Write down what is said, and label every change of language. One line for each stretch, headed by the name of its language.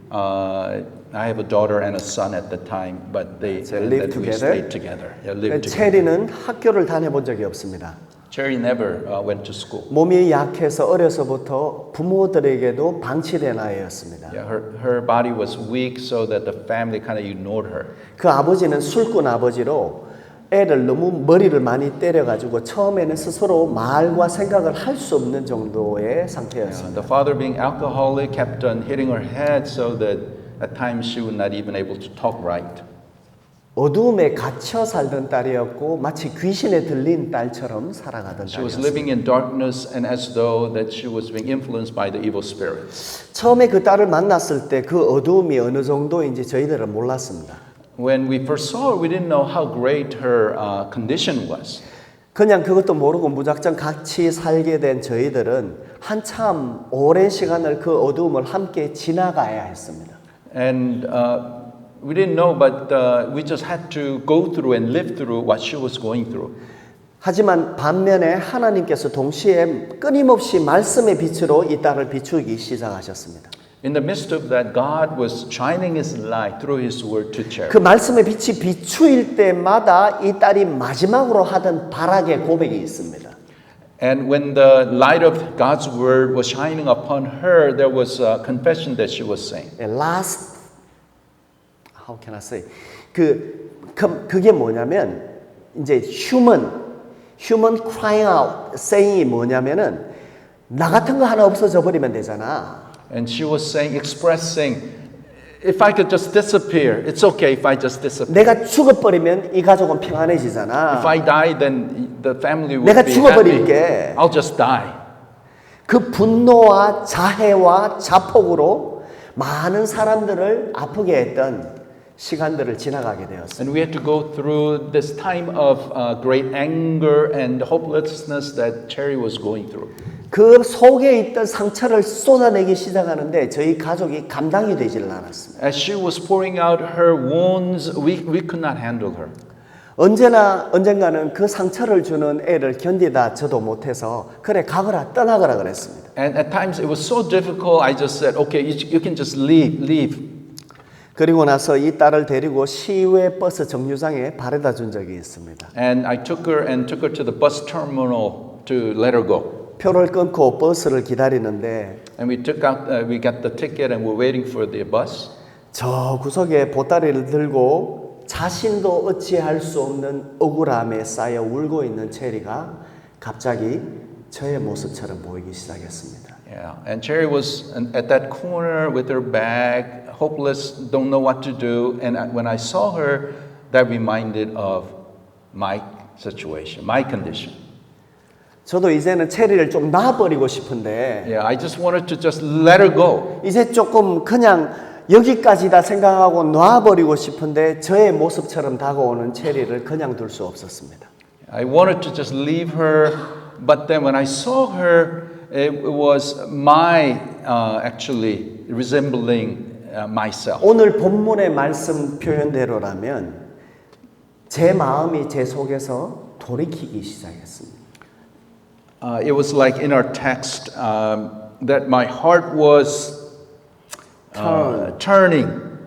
English: I have a daughter and a son at the time, but we live together. stayed together. Yeah, lived together.
Korean: 체리는 학교를 다녀본 적이 없습니다.
English: Cherry never went to school.
Korean: 몸이 약해서 어려서부터 부모들에게도 방치된 아이였습니다.
English: Yeah, her body was weak, so that the family kind of ignored her.
Korean: 그 아버지는 술꾼 아버지로 애를 너무 머리를 많이 때려가지고 처음에는 스스로 말과 생각을 할 수 없는 정도의 상태였습니다.
English: The father, being alcoholic, kept on hitting her head, so that at times she was not even able to talk right.
Korean: 어두움에 갇혀 살던 딸이었고 마치 귀신에 들린 딸처럼 살아가던
English: She was
Korean: 딸이었습니다.
English: living in darkness and as though that she was being influenced by the evil spirits.
Korean: 처음에 그 딸을 만났을 때 그 어두움이 어느 정도인지 저희들은 몰랐습니다.
English: When we first saw her, we didn't know how great her condition was.
Korean: 그냥 그것도 모르고 무작정 같이 살게 된 저희들은 한참 오랜 시간을 그 어두움을 함께 지나가야 했습니다.
English: And we didn't know, but we just had to go through and live through what she was going through.
Korean: 하지만 반면에 하나님께서 동시에 끊임없이 말씀의 빛으로 이 딸을 비추기 시작하셨습니다.
English: In the midst of that, God was shining His light through His word to Cherry.
Korean: 그 말씀의 빛이 비추일 때마다 이 딸이 마지막으로 하던 발악의 고백이 있습니다.
English: And when the light of God's word was shining upon her, there was a confession that she was saying. Last, how can I say?
Korean: 그게 뭐냐면 이제
English: human crying out, saying
Korean: 이 뭐냐면은 나 같은 거 하나 없어져 버리면 되잖아.
English: And she was saying, expressing, if I could just disappear, it's okay if I just disappear.
Korean: 내가 죽어버리면 이 가족은 평안해지잖아.
English: If I die, then the family will
Korean: 내가
English: be
Korean: 죽어버릴게.
English: happy. I'll just die.
Korean: 그 분노와 자해와 자폭으로 많은 사람들을 아프게 했던 시간들을 지나가게 되었습니다.
English: And we had to go through this time of great anger and hopelessness that Cherry was going through.
Korean: 그 속에 있던 상처를 쏟아내기 시작하는데 저희 가족이 감당이 되지를 않았습니다.
English: As she was pouring out her wounds, we could not handle her.
Korean: 언젠가는 그 상처를 주는 애를 견디다 저도 못해서 그래 가거라 떠나거라 그랬습니다.
English: And at times it was so difficult, I just said, okay, you can just leave.
Korean: 그리고 나서 이 딸을 데리고 시외 버스 정류장에 바래다 준 적이 있습니다.
English: And I took her to the bus terminal to let her go.
Korean: 표를 끊고 버스를 기다리는데
English: And we got the ticket and we're waiting for the bus.
Korean: 저 구석에 보따리를 들고 자신도 어찌할 수 없는 억울함에 쌓여 울고 있는 체리가 갑자기 저의 모습처럼 보이기 시작했습니다.
English: Yeah, and Cherry was at that corner with her bag, hopeless, don't know what to do. And when I saw her, that reminded of my situation, my condition.
Korean: 저도 이제는 체리를 좀 놔버리고 싶은데
English: Yeah, I just wanted to just let her go.
Korean: 이제 조금 그냥 여기까지다 생각하고 놔버리고 싶은데 저의 모습처럼 다가오는 체리를 그냥 둘 수 없었습니다.
English: I wanted to just leave her, but then when I saw her, it was my actually resembling myself.
Korean: 오늘 본문의 말씀 표현대로라면 제 마음이 제 속에서 돌이키기 시작했습니다.
English: It was like in our text that my heart was turning